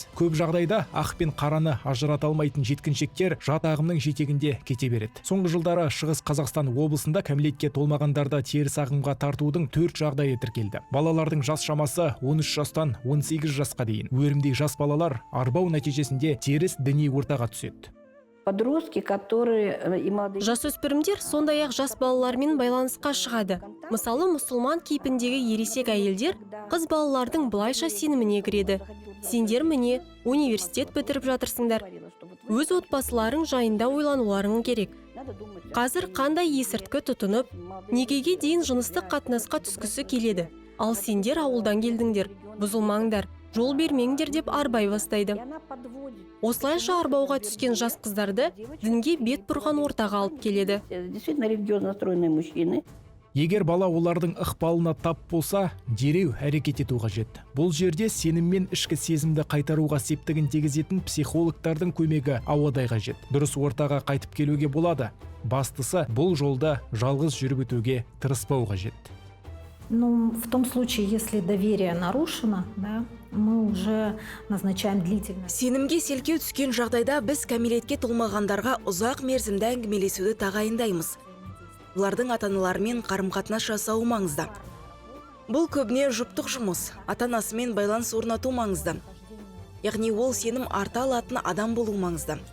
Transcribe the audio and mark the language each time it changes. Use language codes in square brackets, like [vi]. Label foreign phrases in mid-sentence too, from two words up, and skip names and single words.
[kk] Көп жағдайда ақ пен қараны ажырата алмайтын жеткіншектер жат ағымның жетегінде кете береді. Соңғы жылдары Шығыс Қазақстан облысында кәмелетке толмағандарды теріс ағымға тартудың 4 жағдайы тіркелді. Балалардың жас шамасы 13 жастан 18 жасқа дейін. Өрімдей жас балалар арбау нәтижесінде теріс діни ортаға түседі. [ru] Подростки, которые [kk] Жасөспірімдер сондай-ақ жас балалармен байланысқа шығады. Мысалы, мұсылман кейпіндегі ересек әйелдер қыз балалардың былайша сеніміне кіреді. Сендер міне университет бітіріп жатырсыңдар. Өз отбасыларың жайында ойлануларың керек. Қазір қандай есірткі тұтынып, некеге дейін жыныстық қатынасқа түскісі келеді. Ал сендер ауылдан келдіңдер, бұзылмаңдар, жол бермеңдер деп арбай бастайды. Осылайша арбауға түскен жас қыздарды дінге бет бұрған ортаға алып келеді. [ru] Действительно религиозно настроенные мужчины. [kk] Егер бала олардың ықпалына тап болса, дереу әрекет ету қажет. Бұл жерде сенім мен ішкі сезімді қайтаруға септігін тигізетін психологтардың көмегі ауадай қажет. Дұрыс ортаға қайтып келуге болады. Бастысы бұл жолда жалғыз жүріп өтуге тырыспау қажет. [ru] Ну, в том случае, если доверие нарушено, да, мы уже назначаем длительность. [kk] Сенімге селкеу түскен жағдайда біз кәмелетке толмағандарға ұзақ мерзімді әңгімелесуді тағайындаймыз. Олардың ата-аналарымен қарым-қатынас жасауы маңызды. Бұл көбіне жұптық жұмыс, ата-анасымен байланыс орнату маңызды. Яғни ол сенім арта алатын адам болу маңызды.